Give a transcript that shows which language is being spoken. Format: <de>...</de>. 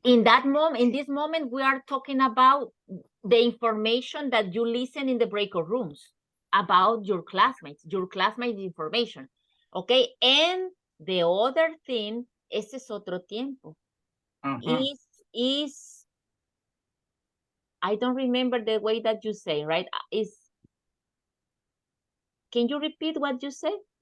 <en>In this moment, we are talking about the information that you listen in the breakout rooms about your classmates information. Okay. And the other thing,</en> <es>ese es otro tiempo.</es> <en>Is I don't remember the way that you say, right? Can you repeat what you said?</en>